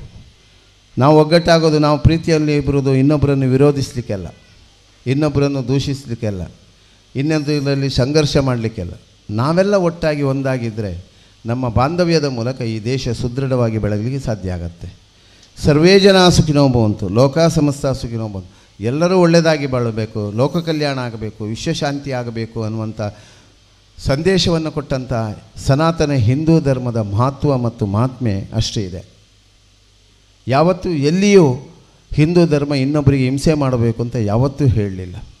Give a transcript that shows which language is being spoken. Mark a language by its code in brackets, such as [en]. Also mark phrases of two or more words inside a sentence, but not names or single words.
[kn] ನಾವು ಒಗ್ಗಟ್ಟಾಗೋದು, ನಾವು ಪ್ರೀತಿಯಲ್ಲಿ ಇರೋದು ಇನ್ನೊಬ್ಬರನ್ನು ವಿರೋಧಿಸಲಿಕ್ಕೆಲ್ಲ, ಇನ್ನೊಬ್ಬರನ್ನು ದೂಷಿಸಲಿಕ್ಕೆಲ್ಲ, ಇನ್ನೊಂದರಲ್ಲಿ ಸಂಘರ್ಷ ಮಾಡಲಿಕ್ಕೆಲ್ಲ. ನಾವೆಲ್ಲ ಒಟ್ಟಾಗಿ ಒಂದಾಗಿದ್ದರೆ ನಮ್ಮ ಬಾಂಧವ್ಯದ ಮೂಲಕ ಈ ದೇಶ ಸುದೃಢವಾಗಿ ಬೆಳಗಲಿಕ್ಕೆ ಸಾಧ್ಯ ಆಗತ್ತೆ. [sa] ಸರ್ವೇ ಜನ ಸುಖಿನೋ ಭವಂತು, ಲೋಕ ಸಮಸ್ತ ಸುಖಿನೋ ಭವಂತು. [kn] ಎಲ್ಲರೂ ಒಳ್ಳೆಯದಾಗಿ ಬಾಳಬೇಕು, ಲೋಕ ಕಲ್ಯಾಣ ಆಗಬೇಕು, ವಿಶ್ವಶಾಂತಿ ಆಗಬೇಕು ಅನ್ನುವಂಥ ಸಂದೇಶವನ್ನು ಕೊಟ್ಟಂಥ ಸನಾತನ ಹಿಂದೂ ಧರ್ಮದ ಮಹತ್ವ ಮತ್ತು ಮಹಾತ್ಮೆ ಅಷ್ಟೇ ಇದೆ. ಯಾವತ್ತೂ ಎಲ್ಲಿಯೂ ಹಿಂದೂ ಧರ್ಮ ಇನ್ನೊಬ್ಬರಿಗೆ ಹಿಂಸೆ ಮಾಡಬೇಕು ಅಂತ ಯಾವತ್ತೂ ಹೇಳಲಿಲ್ಲ.